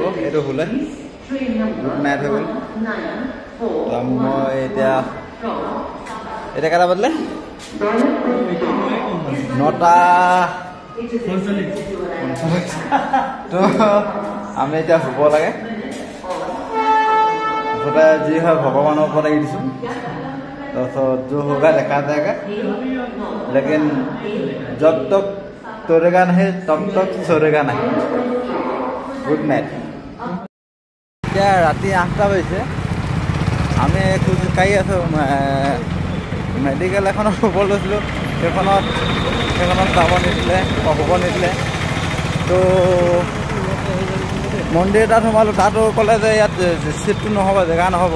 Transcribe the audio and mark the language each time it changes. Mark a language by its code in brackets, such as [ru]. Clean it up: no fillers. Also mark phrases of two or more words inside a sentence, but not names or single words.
[as] এইটো হ'লে [en] good night [as] হৈ গ'ল। মই এতিয়া কেইটা বাজিলে? 9টা। তো আমি এতিয়া শুব লাগে। মুঠতে যি হয় ভগৱানৰ ওপৰত এৰি দিছোঁ। [hi] তাৰপিছত जो होगा देखा जाएगा, लेकिन जब तक तोड़ेगा नहीं तब तक छोड़ेगा नहीं। [en] good night. [as] এতিয়া ৰাতি 8টা বাজিছে। আমি খোজকাঢ়ি আছোঁ। মেডিকেল এখনত শুব লৈছিলোঁ, সেইখনত যাব নিদিলে, শুব নিদিলে। তো মন্দিৰ তাত সোমালোঁ, তাতো ক'লে যে ইয়াত চিটটো নহ'ব, জেগা নহ'ব।